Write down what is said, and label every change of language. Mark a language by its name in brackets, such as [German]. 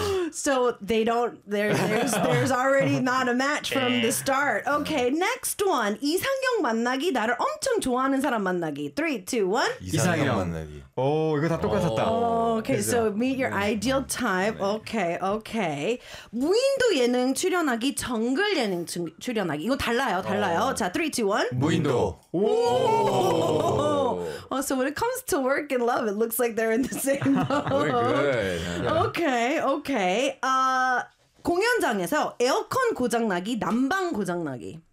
[English] So they don't there's already not a match from the start. Okay, next one. [Korean] 이상형 만나기 나를 엄청 좋아하는 사람 만나기. 3 2 1. 이상형 만나기. 오, 이거 다 똑같았다. [English] Okay, so meet your ideal type. Okay, okay. [Korean] 무인도 예능 출연하기 정글 예능 출연하기. 이거 달라요. 달라요. 자, 3 2 1. 무인도. 오! [English] Oh, so when it comes to work and love, it looks like they're in the same boat. We're good. Yeah. Okay, okay. [Korean] 공연장에서 에어컨 고장나기, 난방 고장나기.